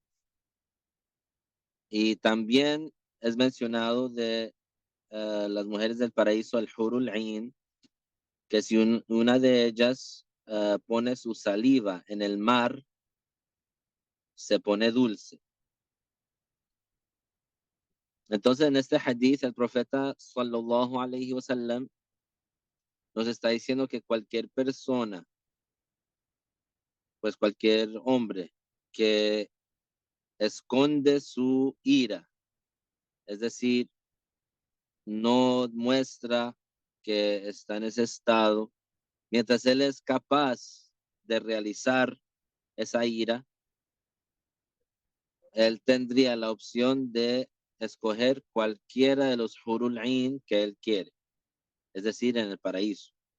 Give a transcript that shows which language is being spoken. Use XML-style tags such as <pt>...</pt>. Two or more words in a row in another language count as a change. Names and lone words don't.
<es>Y también es mencionado de las mujeres del paraíso, el</es> <ar>حور العين,</ar> <es>que si una de ellas pone su saliva en el mar, se pone dulce. Entonces, en este hadith, el profeta</es> <ar>صلى الله عليه وسلم</ar> <es>nos está diciendo que cualquier persona, pues cualquier hombre que esconde su ira, es decir, no muestra que está en ese estado, mientras él es capaz de realizar esa ira, él tendría la opción de escoger cualquiera de los</es> <ar>حور العين</ar> <es>que él quiere, es decir, en el paraíso.</es>